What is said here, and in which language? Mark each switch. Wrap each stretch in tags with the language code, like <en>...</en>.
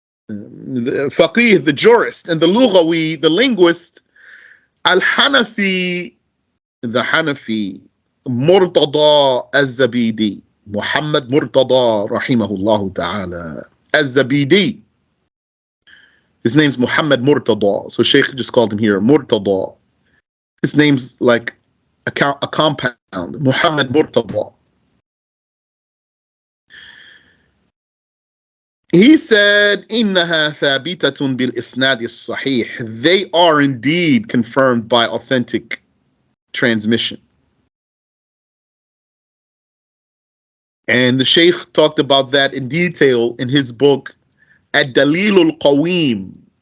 <en>faqih, the jurist, and the lughawi, the linguist, al-Hanafi, the Hanafi, Murtada al-Zabidi, Muhammad Murtada, rahimahullah ta'ala, al-Zabidi. His name's Muhammad Murtada, so Shaykh just called him here Murtada. His name's like a compound, Muhammad Murtada. He said,</en> <ar>إِنَّهَا ثَابِتَةٌ بِالْإِسْنَادِ الصَّحِيحِ.</ar> <en>They are indeed confirmed by authentic transmission. And the Shaykh talked about that in detail in his book, Ad-Dalil al-Qawim.</en>